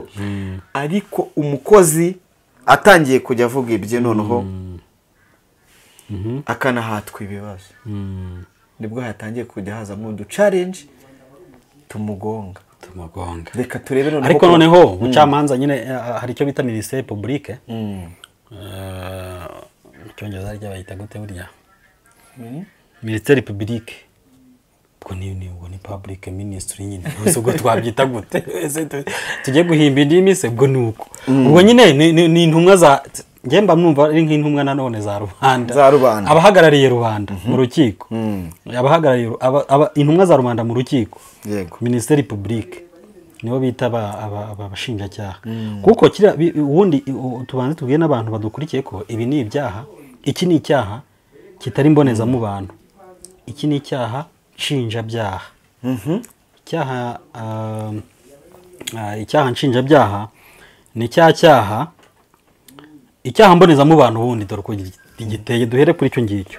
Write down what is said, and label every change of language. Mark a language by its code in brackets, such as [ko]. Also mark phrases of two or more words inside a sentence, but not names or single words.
[rw] Ariko umukozi atangiye kujya avuga ibye noneho akanahatwa ibibazo nibwo hatangiye kujya hazamo udu challenge tumugonga. Reka turebe noneho. Ariko noneho ubucamanza nyine hari icyo bita [fr] ministère publique [rw] cyongereza rya bayita gute burya [fr] ministère publique [rw] ko ni [en] public ministry [rw] nyine ubwo twabyita gute tujye guhimba indimi se bwo nuko ubwo nyine ni intumwa za ngemba mwumva ari nk'intumwa nanone za rubanda abahagarariye rubanda mu rukiko abahagarariye intumwa za rubanda mu rukiko. Yego [fr] ministère publique [rw] nibo bita abashinjacyaha kuko kira ubundi tubanze tubwiye n'abantu badukurikiye ko ibi ni ibyaha. Iki ni icyaha kitari mboneza mu bantu. Iki ni icyaha nshinjabyaha. Icyaha nshinjabyaha ni cyaha mboneza mu bantu ubundi dore ko giteye duhere kuri cyo ngicyo.